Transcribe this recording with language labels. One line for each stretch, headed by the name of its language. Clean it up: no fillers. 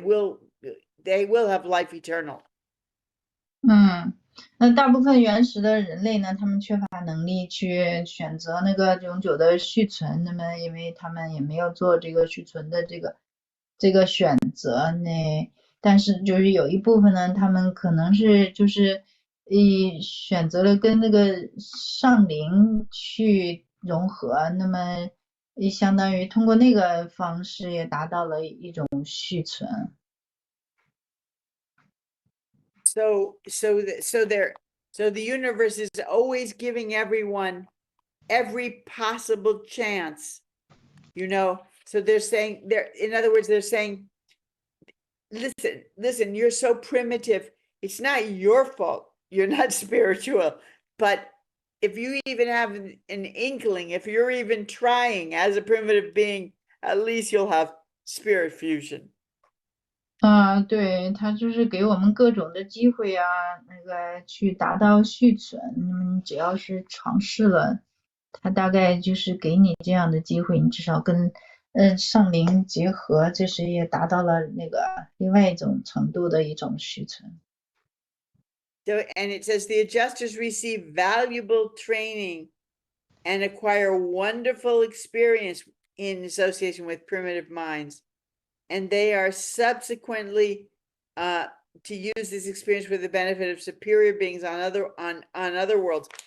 English: They will have life eternal.
Chinese: 那大部分原始的人类呢，他们缺乏能力去选择那个永久的续存，那么因为他们也没有做这个续存的这个选择呢，但是就是有一部分呢，他们可能是就是选择了跟那个上灵去融合，那么相当于通过那个方式也达到了一种续存。
English: So the universe is always giving everyone every possible chance, So they're saying in other words, they're saying, listen, you're so primitive. It's not your fault. You're not spiritual. But if you even have an inkling, if you're even trying as a primitive being, at least you'll have spirit fusion.
Chinese: 对，它就是给我们各种的机会啊，那个去达到续存。你只要是尝试了，它大概就是给你这样的机会，你至少跟上灵结合，这是也达到了那个另外一种程度的一种续存。
English: So, and it says the adjusters receive valuable training and acquire wonderful experience in association with primitive minds. And they are subsequently to use this experience for the benefit of superior beings on other worlds.